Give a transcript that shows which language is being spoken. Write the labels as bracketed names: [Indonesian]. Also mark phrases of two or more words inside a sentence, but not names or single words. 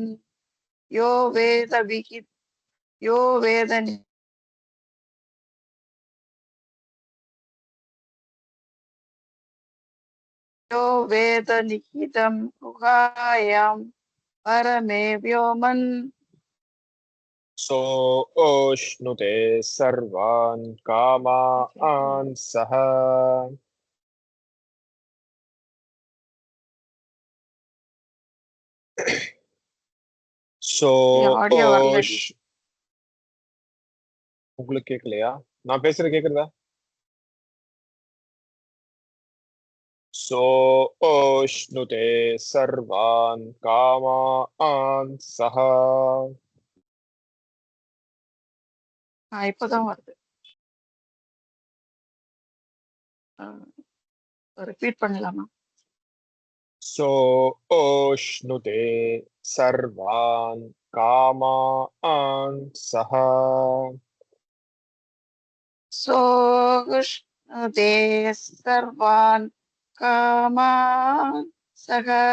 [Sanskrit] యో వేద నిహితం గుహాయాం పరమే వ్యోమన్. సోష్ణుతే సర్వాన్ కామాన్ సహ. [Tamil] உங்களுக்கு கேட்கலையா? நான் பேசுறது கேக்குறதா? [Sanskrit] సోష్ణుతే సర్వాన్ కామాన్ సహ. [Tamil] இப்பதான் வருது. ரிப்பீட் பண்ணலாமா? [Sanskrit] సోష్ణుతే సర్వాన్ కామాన్ సహ. సోష్ణుతే సర్వాన్ కామాన్ సహ.